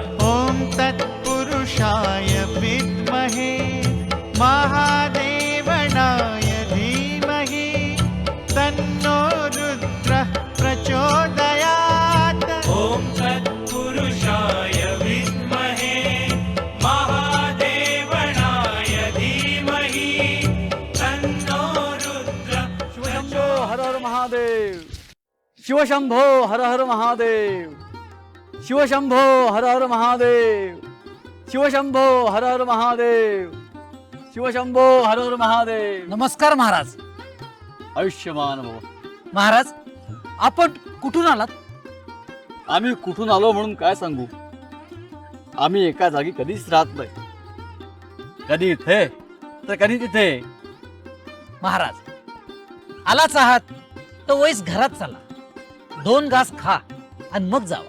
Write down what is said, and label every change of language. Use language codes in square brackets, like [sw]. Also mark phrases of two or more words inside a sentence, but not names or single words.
[sa] ॐ तत्पुरुषाय विद्महे महादेवनाय धीमहि तन्नो रुद्र प्रचोदयात्। ॐ तत्पुरुषाय विद्महे महादेवनाय धीमहि तन्नो रुद्र शिवशंभो हर हर महादेव। शिवशंभो हर हर महादेव। शिवशंभो हर हर महादेव। शिवशंभो हर हर महादेव। शिवशंभो हर हर महादेव। [mr] नमस्कार महाराज. [sa] आयुष्यमान भव. [mr] महाराज, आपण कुठून आलात? आम्ही कुठून आलो म्हणून काय सांगू. आम्ही एका जागी कधीच राहत नाही. कधी इथे तर कधी तिथे. महाराज, आलाच आहात तर वैस घरात चला, 2 घास खा आणि मग जावा.